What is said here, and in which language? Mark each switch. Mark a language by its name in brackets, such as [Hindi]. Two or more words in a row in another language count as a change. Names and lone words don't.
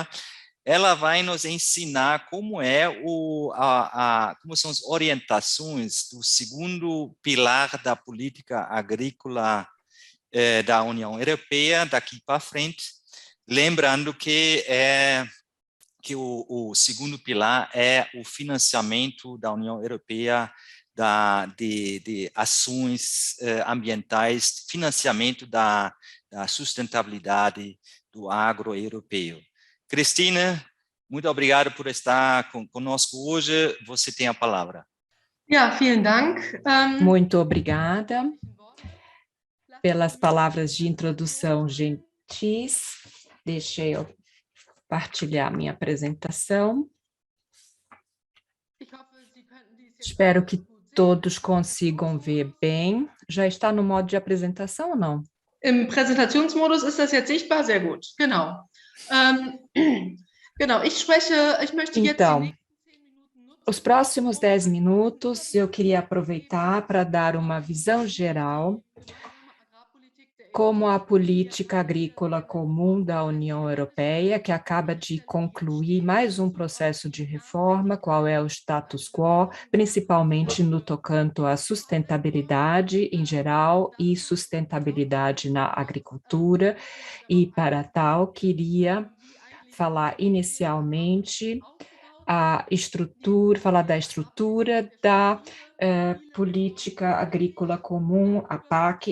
[Portuguese] Ela vai nos ensinar como como são as orientações do segundo pilar da política agrícola da União Europeia daqui para frente, lembrando que o segundo pilar é o financiamento da União Europeia de ações ambientais, financiamento da sustentabilidade do agro europeu. Christine, muito obrigado por estar conosco hoje. Você tem a palavra. [German] Ja, vielen Dank. [Portuguese] Muito obrigada pelas palavras de introdução gentis. Deixa eu partilhar minha apresentação. Espero que todos consigam ver bem. Já está no modo de apresentação ou não? [German] Im Präsentationsmodus ist das jetzt sichtbar? Sehr gut, genau. Genau, ich möchte jetzt... [Portuguese] Então, os próximos 10 minutos eu queria aproveitar para dar uma visão geral como a política agrícola comum da União Europeia, que acaba de concluir mais um processo de reforma, qual é o status quo, principalmente no tocante à sustentabilidade em geral e sustentabilidade na agricultura, e para tal queria falar inicialmente falar da estrutura da política agrícola comum, a PAC.